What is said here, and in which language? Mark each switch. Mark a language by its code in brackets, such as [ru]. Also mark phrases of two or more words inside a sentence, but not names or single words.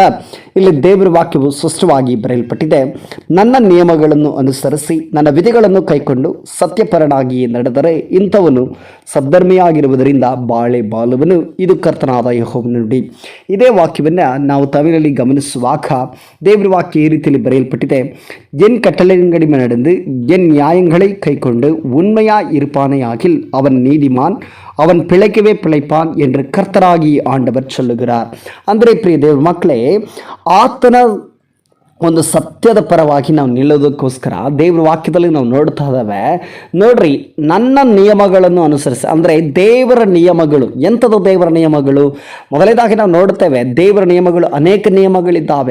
[kn] ಇಲ್ಲಿ ದೇವರ ವಾಕ್ಯವು ಸ್ಪಷ್ಟವಾಗಿ ಬರೆಯಲ್ಪಟ್ಟಿದೆ. ನನ್ನ ನಿಯಮಗಳನ್ನು ಅನುಸರಿಸಿ ನನ್ನ ವಿಧಿಗಳನ್ನು ಕೈಕೊಂಡು ಸತ್ಯಪರನಾಗಿ ನಡೆದರೆ ಇಂಥವನು ಸದ್ಧರ್ಮಿಯಾಗಿರುವುದರಿಂದ ಬಾಳುವನು. ಇದು ಕರ್ತನಾದ ಯೆಹೋವನ ನುಡಿ. ಇದೇ ವಾಕ್ಯವನ್ನು ನಾವು ತಮಿಳಲ್ಲಿ ಗಮನಿಸುವಾಗ ದೇವರ ವಾಕ್ಯ ಈ ರೀತಿಯಲ್ಲಿ ಬರೆಯಲ್ಪಟ್ಟಿದೆ. [ta] என் கட்டளைகளின்படி நடந்து என் நியாயங்களை கைக்கொண்டு உண்மையா இருப்பானேயாகில் அவன் நீதிமான், அவன் பிழைக்கவே பிழைப்பான் என்று கர்த்தராகி ஆண்டவர் சொல்லுகிறார். [kn] ಅಂದರೆ ಪ್ರಿಯ ದೇವರ ಮಕ್ಕಳೇ, ಆತನ ಒಂದು ಸತ್ಯದ ಪರವಾಗಿ ನಾವು ನಿಲ್ಲೋದಕ್ಕೋಸ್ಕರ ದೇವ್ರ ವಾಕ್ಯದಲ್ಲಿ ನಾವು ನೋಡ್ತಾ ಇದ್ದಾವೆ. ನೋಡ್ರಿ, ನನ್ನ ನಿಯಮಗಳನ್ನು ಅನುಸರಿಸಿ, ಅಂದರೆ ದೇವರ ನಿಯಮಗಳು. ಎಂಥದ್ದು ದೇವರ ನಿಯಮಗಳು? ಮೊದಲನೇದಾಗಿ ನಾವು ನೋಡ್ತೇವೆ, ದೇವರ ನಿಯಮಗಳು ಅನೇಕ ನಿಯಮಗಳಿದ್ದಾವೆ.